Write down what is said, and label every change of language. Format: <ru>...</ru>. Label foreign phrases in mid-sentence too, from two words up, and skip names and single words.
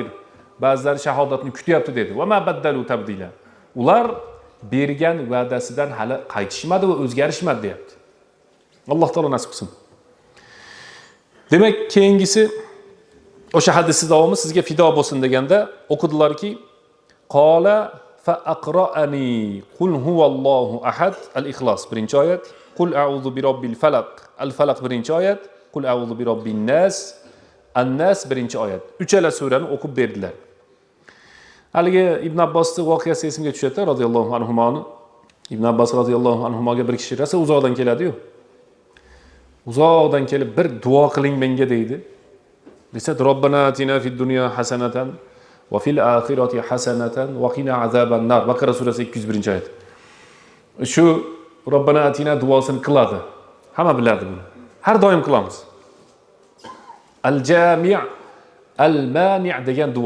<uz>Ba'zilari shahodatni kutyapti dedi.</uz> <ar>وما بدلوا تبديلا.</ar> <uz>Ular bergan va'dasidan hali qaytishmadi va o'zgarishmadi deyapti. Alloh taolo nasib qilsin. Demak, keyingisi o'sha hadisning davomi sizga fido bo'lsin deganda o'qidilarki,</uz> <ar>قال فأقرأني قل هو الله أحد الإخلاص</ar> <uz>birinchi oyat,</uz> <ar>قل أعوذ برب الفلق الفلق</ar> <uz>birinchi oyat,</uz> <ar>قل أعوذ برب الناس الناس</ar> <uz>birinchi oyat. Uchala surani o'qib berdilar. Haligi Ibn Abbosning voqeasi esimga tushadi</uz> <ar>رضي الله عنهما.</ar> <uz>Ibn Abbos</uz> <ar>رضي الله عنهما</ar> <uz>bir kishi rasa uzoqdan keladi-yu. Uzoqdan kelib bir duo qiling menga deydi.</uz> <ar>Desa ربنا آتنا في الدنيا حسنة وفي الآخرة حسنة وقنا عذاب النار.</ar> <uz>Baqara surasi 201-oyat. Shu</uz> <ar>ربنا آتنا</ar> <uz>duosini qiladi. Hamma biladi buni. Har doim qilamiz.</uz> <ar>الجامع المانع'</ar> <uz>degan duo.</uz>